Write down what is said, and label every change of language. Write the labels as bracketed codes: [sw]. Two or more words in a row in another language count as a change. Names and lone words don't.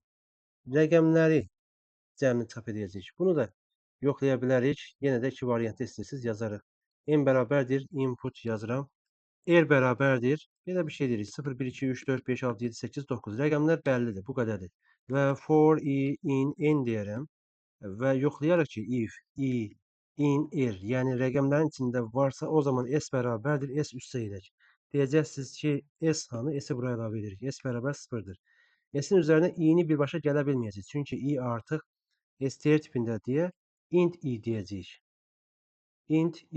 [az] Rəqəmləri cəmini çap edəcəyik. Bunu da yoxlaya bilərik. Yenə də iki variantı istəyirsiniz yazarıq. N bərabərdir, input yazıram. R bərabərdir. Belə bir şey deyirik. 0, 1, 2, 3, 4, 5, 6, 7, 8, 9. Rəqəmlər bəllidir. Bu qədərdir. Və [en] for, in, [az] n deyərəm. Və yoxlayarıq ki, [en] if, in, [az] r, yəni rəqəmlərin içində varsa, o zaman s bərabərdir, s üstə edək. Deyəcəksiniz ki, s hanı? S-i buraya əlavə edirik. S bərabər 0-dır. S-in üzərinə i-ni birbaşa gələ bilməyəcək. Çünki i artıq str tipində deyə int i deyəcəyik. [en] Int i.